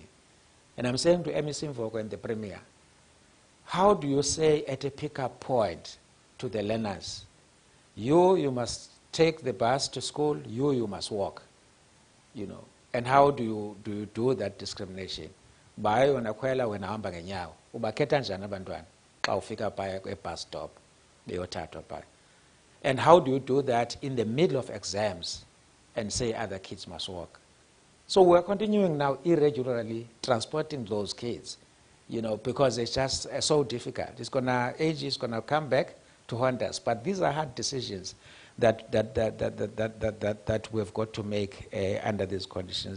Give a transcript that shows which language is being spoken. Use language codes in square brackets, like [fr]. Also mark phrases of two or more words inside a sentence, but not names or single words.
[en] And I'm saying to MEC Mvoko and the Premier, how do you say at a pickup point to the learners, you must take the bus to school, you must walk, And how do you do that discrimination? [xh] Bayo unakwela wenahamba ngenyawo. Ubakhetha njani abantwana xa ufika phaya [en] bus stop [xh] beyothathwa phaya? [en] And how do you do that in the middle of exams and say other kids must walk? So we're continuing now irregularly transporting those kids, because it's just so difficult. Age is gonna come back to haunt us. But these are hard decisions that we've got to make under these conditions.